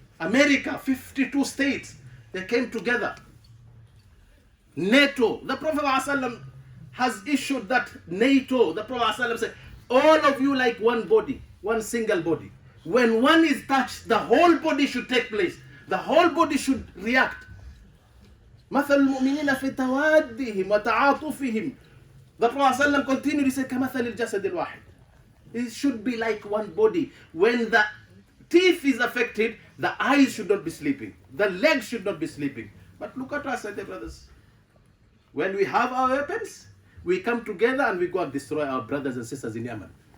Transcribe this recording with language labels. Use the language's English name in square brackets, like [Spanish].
[English] America, 52 states, they came together. NATO, the Prophet ﷺ has issued that NATO, the Prophet ﷺ said, all of you like one body, one single body. When one is touched, the whole body should take place. The whole body should react. [Arabic] مثل المؤمنين في توادهم وتعاطفهم. [English] The Prophet ﷺ continued, he said, [Arabic] كمثل الجسد الواحد. [English] It should be like one body. When the teeth is affected, the eyes should not be sleeping. The legs should not be sleeping. But look at us, dear brothers. When we have our weapons, we come together and we go and destroy our brothers and sisters in Yemen.